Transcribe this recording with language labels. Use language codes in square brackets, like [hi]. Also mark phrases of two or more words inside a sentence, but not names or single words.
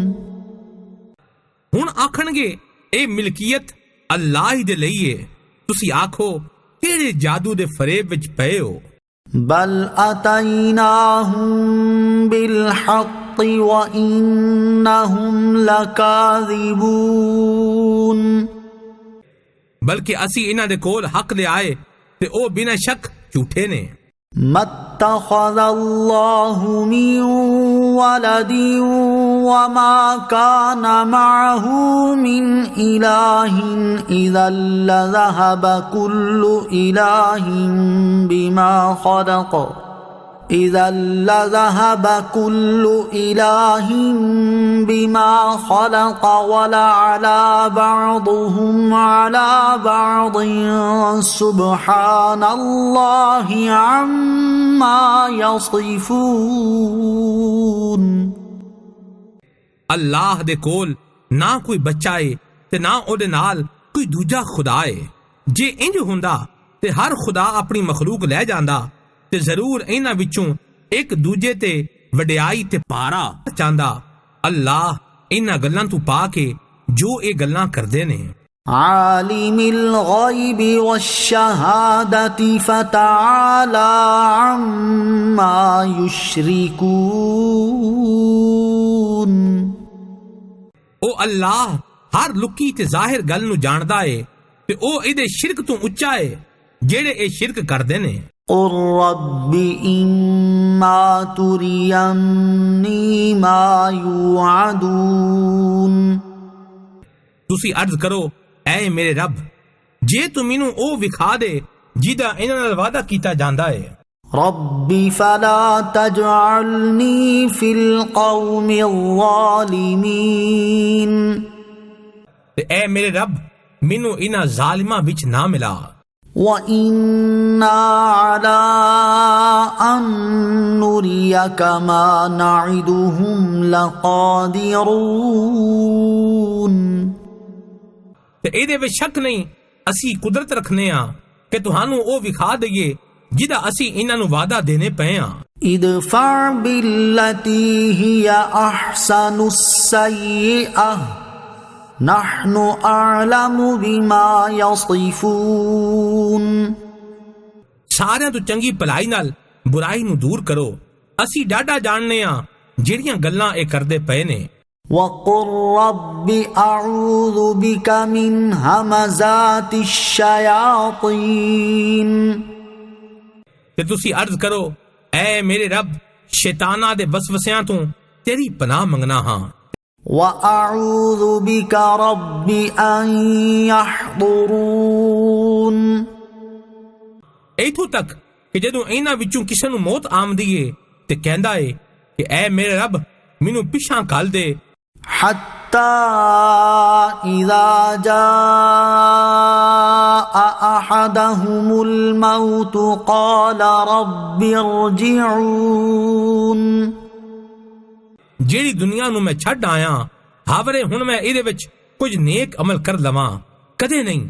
[pa] ਹੁਣ ਆਖਣਗੇ ਇਹ ਮਿਲਕੀਅਤ ਅੱਲਾਹ ਹੀ ਦੇ ਲਈ ਹੈ ਤੁਸੀਂ ਆਖੋ ਕਿਹੜੇ ਜਾਦੂ ਦੇ ਫਰੇਬ ਵਿੱਚ ਪਏ ਹੋ [ar] بل أتيناهم بالحق وإنهم لكاذبون [pa] ਬਲਕਿ ਅਸੀਂ ਇਹਨਾਂ ਦੇ ਕੋਲ ਹੱਕ ਲੈ ਆਏ ਤੇ ਉਹ ਬਿਨਾਂ ਸ਼ੱਕ ਝੂਠੇ ਨੇ [ar] ما اتخذ الله من ولد وما كان معه من إله إذا لذهب كل إله بما خلق إذا لذهب كل إله بما خلق ولعلى بعضهم على بعض سبحان الله عما يصفون [pa] ਅੱਲਾਹ ਦੇ ਕੋਲ ਨਾ ਕੋਈ ਬੱਚਾ ਏ ਤੇ ਨਾ ਉਹਦੇ ਨਾਲ ਕੋਈ ਦੂਜਾ ਖੁਦਾ ਏ ਜੇ ਇੰਜ ਹੁੰਦਾ ਤੇ ਹਰ ਖੁਦਾ ਆਪਣੀ ਮਖਲੂਕ ਲੈ ਜਾਂਦਾ ਤੇ ਜ਼ਰੂਰ ਇਹਨਾਂ ਵਿੱਚੋਂ ਇੱਕ ਦੂਜੇ ਤੇ ਵਡਿਆਈ ਤੇ ਪਾਰਾ ਚਾਹੁੰਦਾ ਅੱਲਾਹ ਇਹਨਾਂ ਗੱਲਾਂ ਤੋਂ ਪਾ ਕੇ ਜੋ ਇਹ ਗੱਲਾਂ ਕਰਦੇ ਨੇ [ar] عالم الغيب والشهادة فتعالى عما يشركون [pa] ਉਹ ਅੱਲਾਹ ਹਰ ਲੁਕੀ ਤੇ ਜ਼ਾਹਿਰ ਗੱਲ ਨੂੰ ਜਾਣਦਾ ਏ ਤੇ ਉਹ ਇਹਦੇ ਸ਼ਿਰਕ ਤੋਂ ਉੱਚਾ ਏ ਜਿਹੜੇ ਇਹ ਸ਼ਿਰਕ ਕਰਦੇ ਨੇ [ar] قل رب إما تريني ما يوعدون [pa] ਤੁਸੀਂ ਅਰਜ਼ ਕਰੋ ਐ ਮੇਰੇ ਰੱਬ ਜੇ ਤੂੰ ਮੈਨੂੰ ਉਹ ਵਿਖਾ ਦੇ ਜਿਹਦਾ ਇਹਨਾਂ ਨਾਲ ਵਾਅਦਾ ਕੀਤਾ ਜਾਂਦਾ ਏ [ar] رب فلا تجعلني في القوم الظالمين [pa] ਤੇ ਐ ਮੇਰੇ ਰੱਬ ਮੈਨੂੰ ਇਹਨਾਂ ਜ਼ਾਲਿਮਾਂ ਵਿੱਚ ਨਾ ਮਿਲਾ [ar] وإنا على أن نريك ما نعدهم لقادرون [pa] ਤੇ ਇਹਦੇ ਵਿੱਚ ਸ਼ੱਕ ਨਹੀਂ ਅਸੀਂ ਕੁਦਰਤ ਰੱਖਨੇ ਆ ਕਿ ਤੁਹਾਨੂੰ ਉਹ ਵਿਖਾ ਦਈਏ ਜਿਹਦਾ ਅਸੀਂ ਇਹਨਾਂ ਨੂੰ ਵਾਅਦਾ ਦੇਣੇ ਪਏ ਆ। [ar] ادفع بالتي هي أحسن السيئة نحن أعلم بما يصفون। [pa] ਸਾਰਿਆਂ ਤੋਂ ਚੰਗੀ ਭਲਾਈ ਨਾਲ ਬੁਰਾਈ ਨੂੰ ਦੂਰ ਕਰੋ, ਅਸੀਂ ਡਾਢਾ ਜਾਣਨੇ ਆ ਜਿਹੜੀਆਂ ਗੱਲਾਂ ਇਹ ਕਰਦੇ ਪਏ ਨੇ। [ar] وقل رب أعوذ بك من همزات الشياطين। [pa] ਤੇ ਤੁਸੀਂ ਅਰਜ਼ ਕਰੋ, ਐ ਮੇਰੇ ਰੱਬ ਸ਼ੈਤਾਨਾਂ ਦੇ ਵਸਵਸਿਆਂ ਤੋਂ ਤੇਰੀ ਪਨਾਹ ਮੰਗਣਾ ਹਾਂ। [ar] وأعوذ بك رب أن يحضرون। [pa] ਇੱਥੋਂ ਤੱਕ ਕਿ ਜਦੋਂ ਇਹਨਾਂ ਵਿੱਚੋਂ ਕਿਸੇ ਨੂੰ ਮੌਤ ਆਮਦੀ ਏ ਤੇ ਕਹਿੰਦਾ ਏ ਕਿ ਐ ਮੇਰੇ ਰੱਬ ਮੈਨੂੰ ਪਿਛਾਂ ਘੱਲ ਦੇ। [ar] حتى إذا جاء أحدهم الموت قال رب ارجعون। [pa] ਜਿਹੜੀ ਦੁਨੀਆ ਨੂੰ ਮੈਂ ਛੱਡ ਆਇਆ ਹਾਵਰੇ ਹੁਣ ਮੈਂ ਇਹਦੇ ਵਿੱਚ ਕੁਝ ਨੇਕ ਅਮਲ ਕਰ ਲਵਾਂ, ਕਦੇ ਨਹੀਂ।